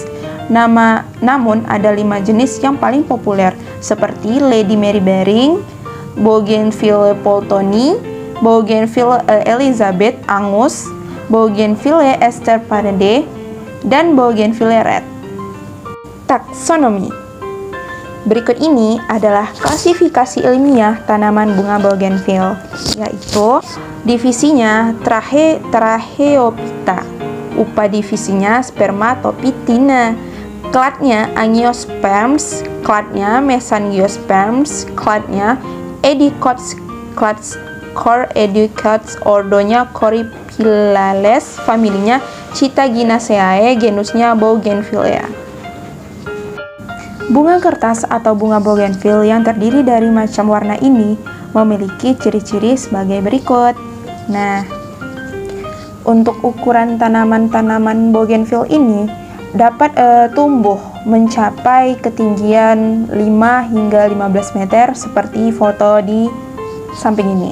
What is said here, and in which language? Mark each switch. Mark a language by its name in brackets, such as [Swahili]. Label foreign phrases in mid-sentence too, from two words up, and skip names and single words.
[Indonesian] Namun ada 5 jenis yang paling populer seperti Lady Mary Baring, Bougainville Poultney, Bougainville Elizabeth Angus, Bougainville Esther Parade, dan Bougainville Red. Taksonomi. Berikut ini adalah klasifikasi ilmiah tanaman bunga bougainville, yaitu divisinya Tracheophyta, upadivisinya Spermatophytina, kladnya Angiosperms, kladnya Mesangiosperms, kladnya Edicots, clades Cor Edicots, ordonya Coryphilales, familinya Chitaginaceae, genusnya Bougainvillea. Bunga kertas atau bunga bougainville yang terdiri dari macam warna ini memiliki ciri-ciri sebagai berikut. Nah, untuk ukuran tanaman-tanaman bougainville ini dapat tumbuh mencapai ketinggian 5 hingga 15 meter seperti foto di samping ini.